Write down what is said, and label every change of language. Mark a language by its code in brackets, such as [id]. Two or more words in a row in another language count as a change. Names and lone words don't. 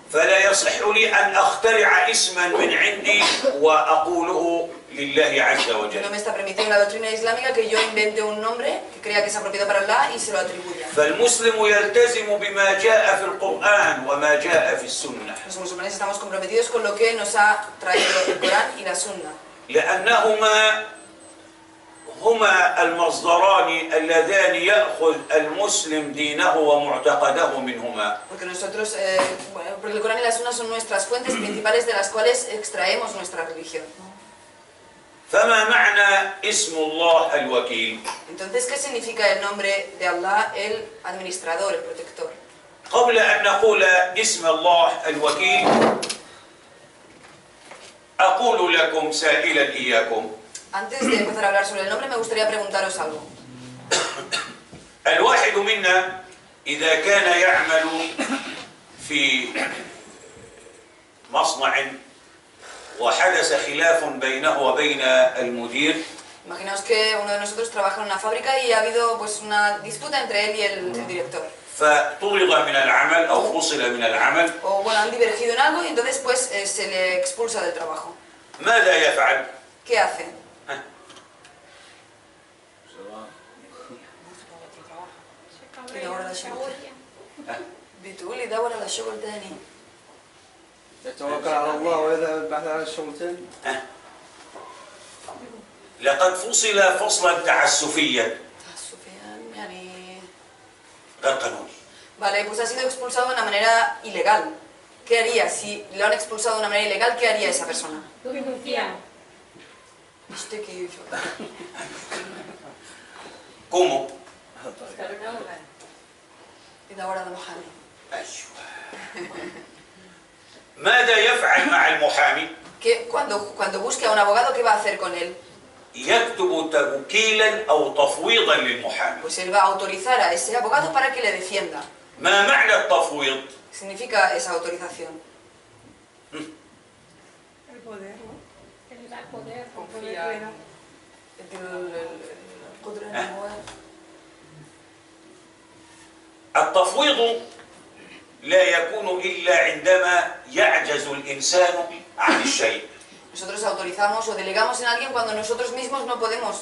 [ar] فلا يصح لي أن أخترع اسما من عندي وأقوله لله عز وجل. [es] No me está permitido en la doctrina islámica que yo invente un nombre que crea que es apropiado para Allah y se lo atribuya. [ar] فالمسلم يلتزم بما جاء في القرآن وما جاء في السنة. [es] Los musulmanes estamos comprometidos con lo que nos ha traído el Corán y la Sunna. [ar] لأنهما هما المصدران اللذان يأخذ المسلم دينه ومعتقده منهما. [es] Porque nosotros, porque el Corán y la Sunna son nuestras fuentes principales de las cuales extraemos nuestra religión. [ar] فما معنى اسم الله الوكيل؟ [es] Entonces, ¿qué significa el nombre de Allah, el administrador, el protector? [ar] قبل أن نقول اسم الله الوكيل أقول لكم سائلا إياكم. [es] Antes de empezar a hablar sobre el nombre, me gustaría preguntaros algo. [ar] الواحد منا إذا كان يعمل في مصنع وحدث خلاف بينه وبين المدير. [es] Imaginaos que uno de nosotros trabaja en una fábrica y ha habido pues una disputa entre él y el director. [ar] فطرد من العمل أو فصل من العمل. [es] O bueno, han divergido en algo y entonces pues se le expulsa del trabajo. [ar] ماذا يفعل؟ [es] ¿Qué hace? [ar] يدور على شغل. بتقول يدور على شغل تاني. يتوكل على الله ويذهب البحث عن الشغل ثاني. لقد فصل فصلا تعسفيا يعني غير قانوني. [es] Vale, pues ha sido expulsado de una manera ilegal. ¿Qué haría si lo han expulsado de una manera ilegal? ¿Qué haría esa persona? ¿Cómo؟ [ar] يدور على محامي. ماذا يفعل مع المحامي؟ [es] Cuando busque a un abogado, ¿qué va a hacer con él? [ar] يكتب توكيلا أو تفويضا للمحامي. [es] Pues él va a autorizar a ese abogado para que le defienda. [ar] ما معنى التفويض؟ [es] ¿Qué significa esa autorización? El poder, ¿no? El dar poder, Confiar. [ar] التفويض لا يكون إلا عندما يعجز الإنسان عن الشيء. [es] Nosotros autorizamos o delegamos en alguien cuando nosotros mismos no podemos